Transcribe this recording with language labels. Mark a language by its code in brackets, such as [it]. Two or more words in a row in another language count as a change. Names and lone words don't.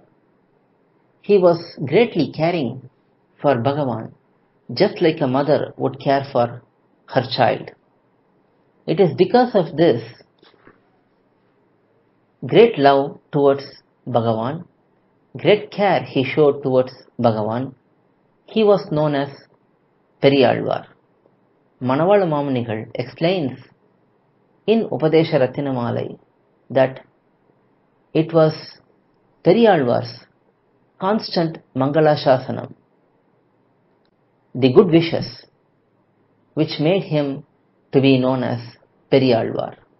[en] He was greatly caring for Bhagavan, just like a mother would care for her child. It is because of this great love towards Bhagavan, great care he showed towards Bhagavan, he was known as periyAzhwAr. Manavala Mamunigal explains in Upadesha Ratinamalai that it was periyAzhwAr's constant [sa] Mangala Shasanam, [en] the good wishes, which made him to be known as periyAzhwAr.